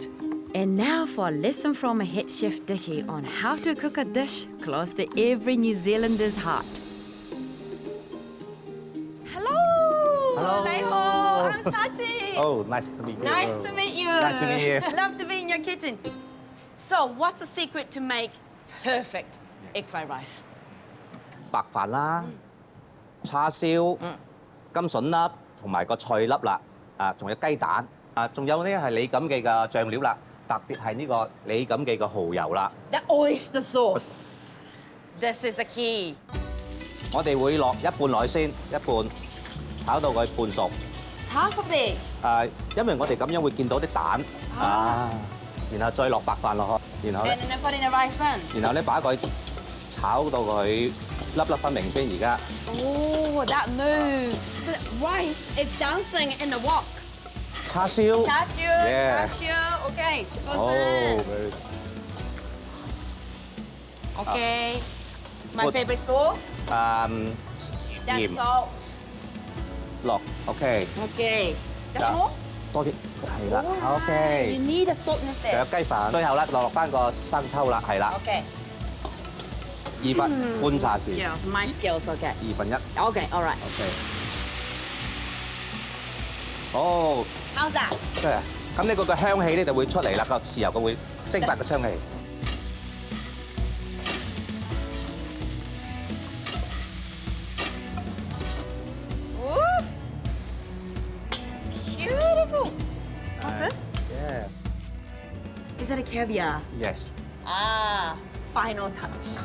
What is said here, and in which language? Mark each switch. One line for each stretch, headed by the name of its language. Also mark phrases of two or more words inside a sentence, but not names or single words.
English: And now for a lesson from a head chef Dickie on how to cook a dish close to every New Zealander's heart. Hello! Hello. Leiho, I'm Sachie. Oh, nice to meet you. Nice to meet you. Nice to meet you. Love to be in your kitchen. So, what's the secret to make perfect egg fried rice?
Cantonese: 白飯啦、叉燒、金筍粒同埋個菜粒啦，仲有雞蛋，仲有呢係李錦記嘅醬料啦，特別係呢個李錦記嘅蠔油啦。
English: The oyster sauce. This is the key.
Cantonese: 我哋會落一半落去先，一半炒到佢半熟。
English: Half of it.
Cantonese: 因為我哋咁樣會見到啲蛋然後再落白飯落去，然後
English: And
Cantonese: 咧，
English: then I put in the rice then.
Cantonese: 然後咧把佢炒到佢粒粒分明先。而家
English: Oh, that move. The rice is dancing in the wok.
Cantonese: 叉燒
English: Cashew, Yeah. cashew. Okay, goes 哦 in. very Okay. My Good. favorite sauce. That's
Cantonese: 鹽
English: salt.
Cantonese: 落 OK，
English: Okay. Just Yeah. more?
Cantonese: 多啲係啦
English: Alright. You OK。 need a saltness
Cantonese: 仲有
English: there.
Cantonese: 雞飯，最後啦落翻個生抽啦，係啦，
English: Okay.
Cantonese: 2分半茶匙，
English: Skills, my skills. Okay. 1/2 Okay. All right. OK。哦， How's that?
Cantonese: 即係咁呢個嘅香氣咧就會出嚟啦，個豉油佢會蒸發個香氣。
English: Oof. Beautiful. What's this? Yeah. Is that a caviar? Yes。 Ah, final touch.